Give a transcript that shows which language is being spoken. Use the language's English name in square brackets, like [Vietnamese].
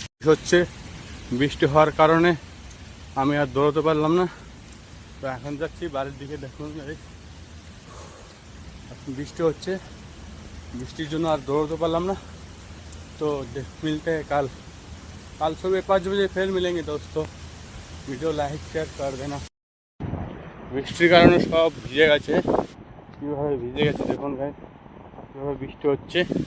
[Bangla] হচ্ছে বৃষ্টি হওয়ার কারণে আমি আর দৌড়তে পারলাম না। তো এখন যাচ্ছি বাড়ির দিকে। দেখুন বৃষ্টি হচ্ছে, বৃষ্টির জন্য আর दौड़ते পারলাম না। [Hindi] तो मिलते हैं कल सुबह 5 बजे फिर मिलेंगे दोस्तों। वीडियो लाइक शेयर कर देना। [Bangla] বৃষ্টির কারণে সব ভিজে গেছে। কীভাবে ভিজে গেছে দেখুন ভাই, কীভাবে বৃষ্টি হচ্ছে।